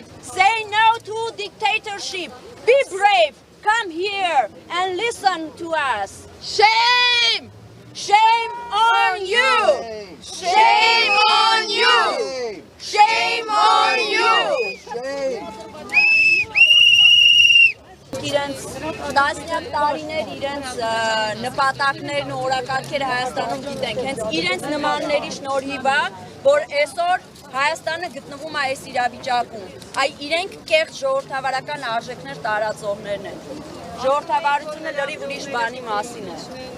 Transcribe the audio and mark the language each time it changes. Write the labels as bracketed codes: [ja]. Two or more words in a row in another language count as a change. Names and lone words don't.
[en] Say no to dictatorship! Be brave! Come here and listen to us! Shame! Shame on you! Shame on you! Shame on you! [hy] Իրենց տասնյակ տարիներ իրենց նպատակներն ու օրակարգերը Հայաստանում գիտենք, հենց իրենց նմանների շնորհիվ է, որ այսօր Հայաստանը գտնվում է այս իրավիճակում։ Այ իրենք կեղծ ժողովրդավարական արժեքներ տարածողներն են։ Ժողովրդավարությունը լրիվ ուրիշ բանի մասին է։